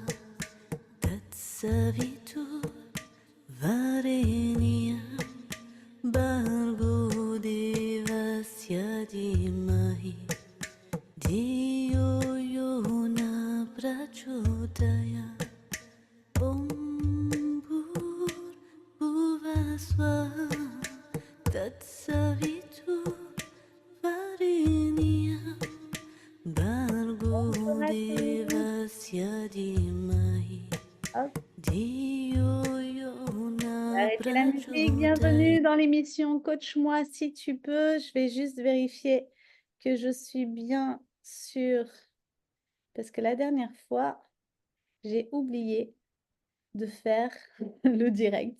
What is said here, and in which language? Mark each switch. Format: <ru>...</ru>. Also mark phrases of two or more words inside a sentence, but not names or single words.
<sa>Tatsavitur Varenyam Bargo Devasya Dhimahi Dhiyo Yona Prachodaya Om Bhuvaswa Tatsavitur Varenyam Bargo</sa> <fr>Bonjour à tous.</fr> <sa>Devasya Dhimahi</sa> <fr>Hop,</fr> <sa>Dhiyo Yona</sa> <fr>arrêtez la musique.</fr> <sa>Prachodaya.</sa> <fr>Bienvenue dans l'émission Coach-moi si tu peux. Je vais juste vérifier que je suis bien sur... Parce que la dernière fois, j'ai oublié de faire le direct.</fr>